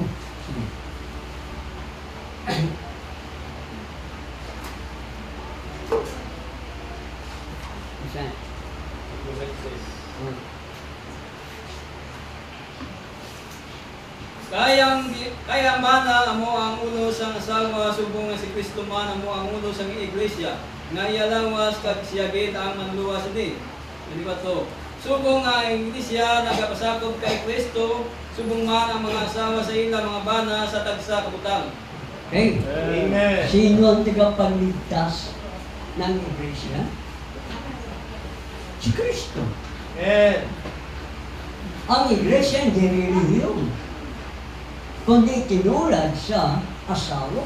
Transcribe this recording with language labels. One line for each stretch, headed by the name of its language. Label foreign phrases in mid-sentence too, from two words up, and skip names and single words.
Filipino: Sige. Basahin.
Hiligaynon: Kaya mana amo ang ulo sang asawa subong nga si Kristo man amo ang ulo sang iglesia nga iyalawas kag siya gid ang manluwas din.
Cebuano: Dili ba to?
Hiligaynon: Subong nga ang iglesia nagapasakop kay Kristo, subong man ang mga asawa sa ila mga bana sa tagsa kabutang. Okay. Amen.
Filipino: Sino ang tagapagligtas ng iglesia? Si Kristo. Amen. Ang iglesia hindi relihiyon, kundi tinulad sa asawa.